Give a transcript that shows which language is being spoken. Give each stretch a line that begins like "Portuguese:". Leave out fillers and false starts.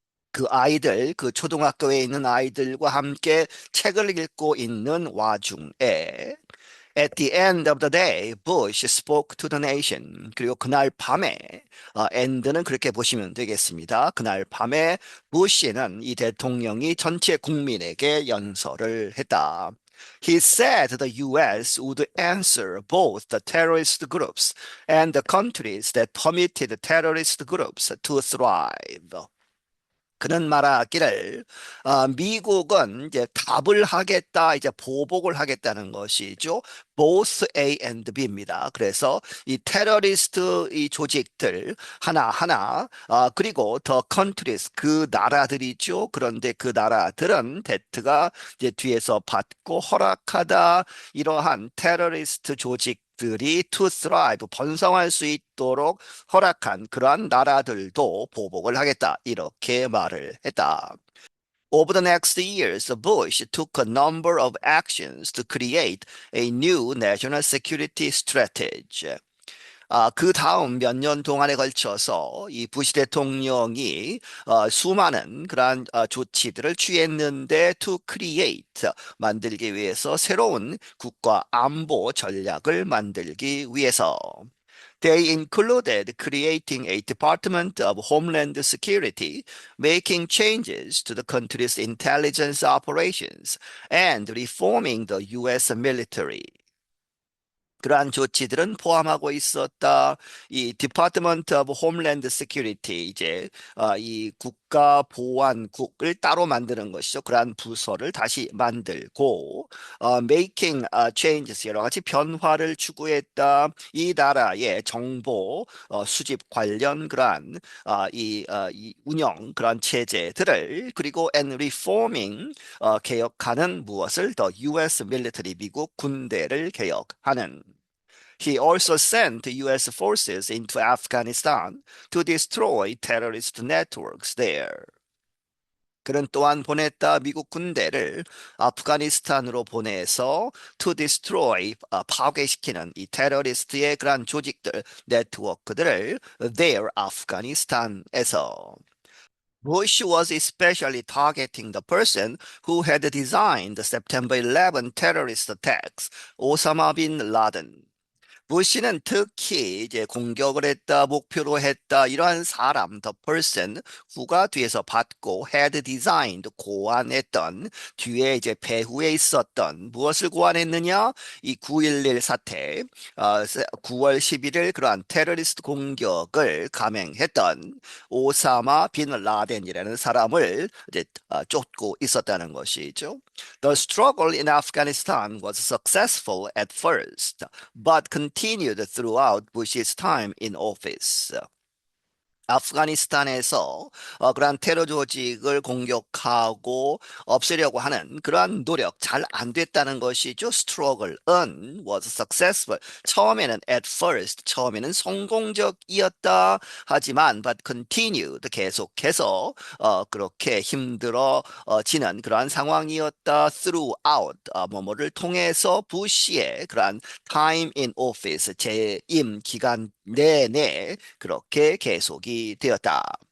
Korean: 그 아이들, 그 초등학교에 있는 아이들과 함께 책을 읽고 있는 와중에
English: At the end of the day, Bush spoke to the nation.
Korean: 그리고 그날 밤에, end는 그렇게 보시면 되겠습니다. 그날 밤에 부시는 이 대통령이 전체 국민에게 연설을 했다.
English: He said the U.S. would answer both the terrorist groups and the countries that permitted terrorist groups to thrive.
Korean: 그는 말하기를 미국은 이제 답을 하겠다, 이제 보복을 하겠다는 것이죠.
English: Both A and B
Korean: 입니다. 그래서 이 테러리스트 이 조직들 하나하나 그리고
English: the countries
Korean: 그 나라들이죠. 그런데 그 나라들은 대트가 이제 뒤에서 받고 허락하다 이러한 테러리스트 조직들이
English: to thrive
Korean: 번성할 수 있도록 허락한 그러한 나라들도 보복을 하겠다 이렇게 말을 했다.
English: Over the next years, Bush took a number of actions to create a new national security strategy.
Korean: 그 다음 몇 년 동안에 걸쳐서 이 부시 대통령이 수많은 그러한 조치들을 취했는데
English: to create
Korean: 만들기 위해서 새로운 국가 안보 전략을 만들기 위해서.
English: They included creating a Department of Homeland Security, making changes to the country's intelligence operations, and reforming the US military.
Korean: 그러한 조치들은 포함하고 있었다. 이
English: Department of Homeland Security
Korean: 이제 이 국가보안국을 따로 만드는 것이죠. 그러한 부서를 다시 만들고
English: making changes
Korean: 여러 가지 변화를 추구했다. 이 나라의 정보 수집 관련 그러한 이 운영 그러한 체제들을 그리고
English: and reforming
Korean: 개혁하는 무엇을 더
English: US military
Korean: 미국 군대를 개혁하는
English: He also sent US forces into Afghanistan to destroy terrorist networks there.
Korean: 그는 또한 보냈다 미국 군대를 아프가니스탄으로 보내서
English: to destroy
Korean: 파괴시키는 이 테러리스트의 그러한 조직들 네트워크들을
English: there
Korean: 아프가니스탄에서
English: Bush was especially targeting the person who had designed the September 11 terrorist attacks, Osama bin Laden.
Korean: 부시는 특히 이제 공격을 했다, 목표로 했다, 이러한 사람,
English: the person,
Korean: who가 뒤에서 받고,
English: had designed,
Korean: 고안했던, 뒤에 이제 배후에 있었던, 무엇을 고안했느냐? 이 9.11 사태, 9월 11일 그러한 테러리스트 공격을 감행했던 오사마 빈 라덴이라는 사람을 이제 쫓고 있었다는 것이죠.
English: The struggle in Afghanistan was successful at first, but continued throughout Bush's time in office.
Korean: 아프가니스탄에서 그러한 테러 조직을 공격하고 없애려고 하는 그러한 노력 잘 안 됐다는 것이죠. struggle은
English: was successful.
Korean: 처음에는
English: at first,
Korean: 처음에는 성공적이었다. 하지만
English: but continued,
Korean: 계속해서 그렇게 힘들어지는 그러한 상황이었다.
English: throughout,
Korean: 뭐뭐를 통해서 부시의 그러한
English: time in office,
Korean: 재임 기간 내내 그렇게 계속이 되었다.